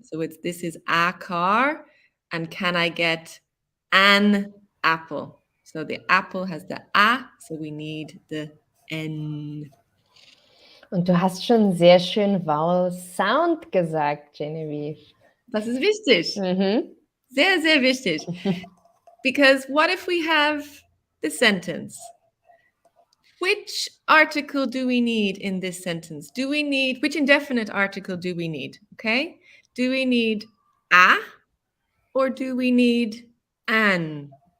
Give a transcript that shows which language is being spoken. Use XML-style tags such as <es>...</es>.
<en>So this is a car. And can I get an apple? So the apple has the a, so we need the n.</en> <de>Und du hast schon sehr schön Vowel Sound gesagt, Genevieve. Das ist wichtig. Sehr, sehr wichtig.</de> <en>Because what if we have the sentence? Which article do we need in this sentence? Which indefinite article do we need? Okay. Do we need a or do we need an?</en>